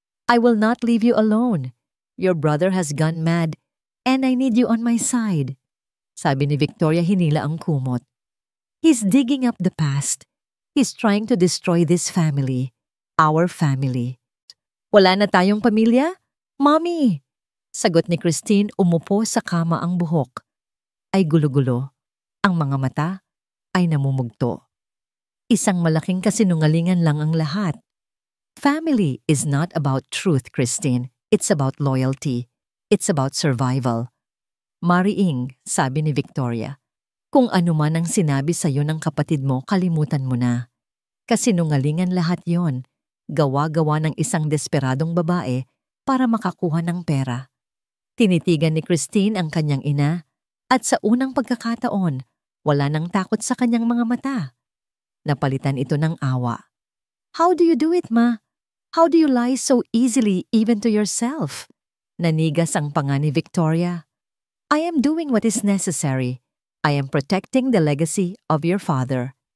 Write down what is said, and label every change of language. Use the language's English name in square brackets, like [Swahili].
[English] "I will not leave you alone. Your brother has gone mad and I need you on my side." [Filipino] Sabi ni Victoria, hinila ang kumot. [English] "He's digging up the past. He's trying to destroy this family. Our family." [Filipino] "Wala na tayong pamilya? Mommy!" Sagot ni Christine, umupo sa kama, ang buhok ay gulo-gulo. Ang mga mata ay namumugto. Isang malaking kasinungalingan lang ang lahat. [English] Family is not about truth, Christine. It's about loyalty. It's about survival. [Filipino] "Mariing," sabi ni Victoria, "kung ano man ang sinabi sa'yo ng kapatid mo, kalimutan mo na. Kasinungalingan lahat yon. Gawa-gawa ng isang desperadong babae para makakuha ng pera." Tinitigan ni Christine ang kanyang ina at sa unang pagkakataon, wala nang takot sa kanyang mga mata. Napalitan ito ng awa. [English] "How do you do it, Ma? How do you lie so easily even to yourself?" [Filipino] Nanigas ang panga ni Victoria. [English] "I am doing what is necessary. I am protecting the legacy of your father."